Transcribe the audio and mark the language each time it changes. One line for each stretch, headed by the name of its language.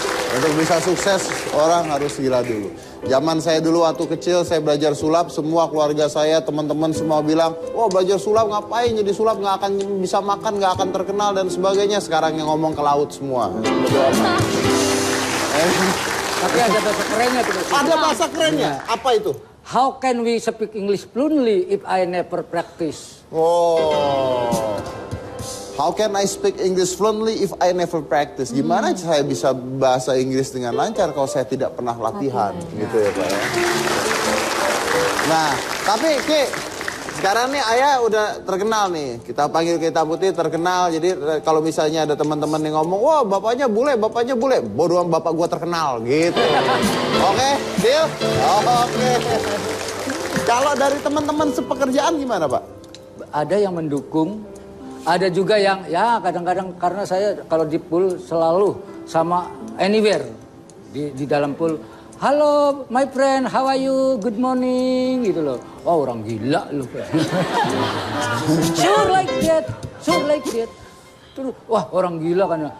Indonesian: Untuk bisa sukses orang harus gila dulu. Zaman saya dulu waktu kecil saya belajar sulap, semua keluarga saya, teman-teman semua bilang, "Wah, belajar sulap ngapain? Jadi sulap nggak akan bisa makan, nggak akan terkenal dan sebagainya." Sekarang yang ngomong ke laut semua. Tapi ada bahasa kerennya tuh. Ada bahasa kerennya. Apa itu?
English: How can we speak English fluently if I never practice? Oh. How can I speak English fluently if I never practice?
Indonesian: Gimana saya bisa bahasa Inggris dengan lancar kalau saya tidak pernah latihan? Gitu ya Pak ya. Nah, tapi Ki, sekarang nih ayah udah terkenal nih. Kita panggil Kita Putih terkenal. Jadi kalau misalnya ada teman-teman yang ngomong, "Wah, bapaknya bule, bapaknya bule." Bodoh, bapak gua terkenal gitu. Oke, deal? Oke. Kalau dari teman-teman sepekerjaan gimana, Pak? Ada yang mendukung, ada juga yang ya kadang-kadang karena saya kalau di pool selalu sama anywhere di dalam pool.
English: "Halo my friend, how are you? Good morning,"
Indonesian: gitu loh. Oh, orang gila loh.
English: Sure like that, sure like that.
Indonesian: Terus, wah orang gila kan.